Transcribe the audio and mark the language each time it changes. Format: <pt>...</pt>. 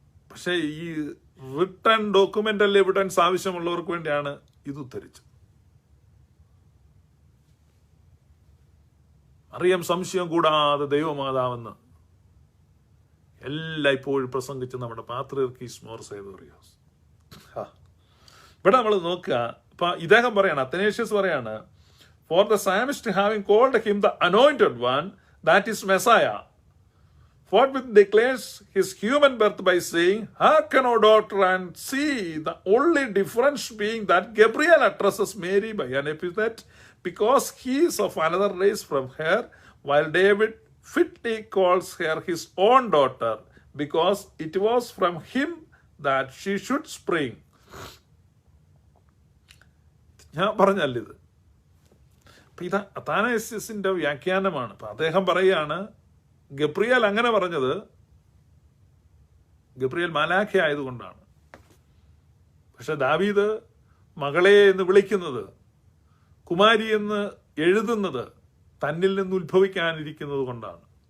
<ml>പക്ഷെ ഈ written ഡോക്യുമെന്റൽ evidence ആവശ്യമുള്ളവർക്ക് വേണ്ടിയാണ് ഇത് ഉദ്ധരിച്ചത്. അറിയാം, സംശയം കൂടാതെ ദൈവമാതാവെന്ന് എല്ലായ്പ്പോഴും പ്രസംഗിച്ച് നമ്മുടെ പാത്രിയർക്കീസ് മോർ സേവറിയോസ്. ഇവിടെ നമ്മൾ നോക്കുക, ഇപ്പൊ ഇദ്ദേഹം പറയാണ്, അത്തനേഷ്യസ് പറയാണ്,</ml> <en>for the psalmist having called him the anointed one, that is Messiah, forthwith declares his human birth by saying, hearken, O daughter, and see, the only difference being that Gabriel addresses Mary by an epithet because he is of another race from her, while David fitly calls her his own daughter because it was from him that she should spring.</en> <ml>ഞാൻ പറഞ്ഞല്ലിത് ഇത് അത്താനാസ്യസിന്റെ വ്യാഖ്യാനമാണ്. അപ്പൊ അദ്ദേഹം പറയുകയാണ്, Gabriel അങ്ങനെ പറഞ്ഞത് Gabriel മാലാഖ ആയതുകൊണ്ടാണ്. പക്ഷെ ദാവീദ് മകളെ എന്ന് വിളിക്കുന്നത്, കുമാരി എന്ന് എഴുതുന്നത് തന്നിൽ നിന്ന് ഉത്ഭവിക്കാനിരിക്കുന്നത് കൊണ്ടാണ്.</ml>